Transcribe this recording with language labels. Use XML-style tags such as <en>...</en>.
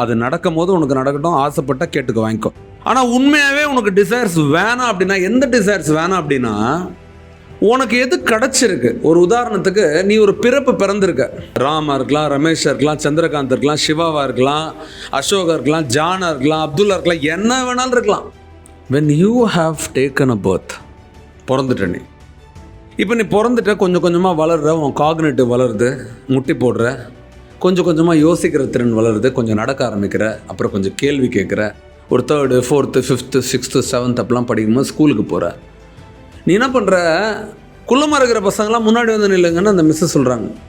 <ta>அது நடக்கும் போது உனக்கு நடக்கட்டும், ஆசைப்பட்டா கேட்டுக்க, வாங்கிக்கோ. ஆனால் உண்மையாகவே உனக்கு டிசைர்ஸ் வேணாம் அப்படின்னா, எந்த டிசைர்ஸ் வேணாம் அப்படின்னா, உனக்கு எது கிடச்சிருக்கு. ஒரு உதாரணத்துக்கு, நீ ஒரு பிறப்பு பிறந்திருக்க. ராமா இருக்கலாம், ரமேஷா இருக்கலாம், சந்திரகாந்த் இருக்கலாம், சிவாவா இருக்கலாம், அசோகா இருக்கலாம், ஜானா இருக்கலாம், அப்துல்லா இருக்கலாம், என்ன வேணாலும் இருக்கலாம்.</ta> <en>when you have taken a birth,</en> <ta>பிறந்துட்ட நீ. இப்போ நீ பிறந்துட்ட, கொஞ்சம் கொஞ்சமாக வளர்ற, உன் காக்னேட்டிவ் வளருது, முட்டி போடுற, கொஞ்சம் கொஞ்சமாக யோசிக்கிற திறன் வளருது, கொஞ்சம் நடக்க ஆரம்பிக்கிற, அப்புறம் கொஞ்சம் கேள்வி கேட்குற, ஒரு 3rd, 4th, 5th, 6th, 7th அப்படிலாம் படிக்கும்போது ஸ்கூலுக்கு போகிற. நீ என்ன பண்ணுற, குள்ளமாக இருக்கிற பசங்களாம் முன்னாடி வந்து நில்லுங்கன்னு அந்த மிஸ்ஸு சொல்கிறாங்க.</ta>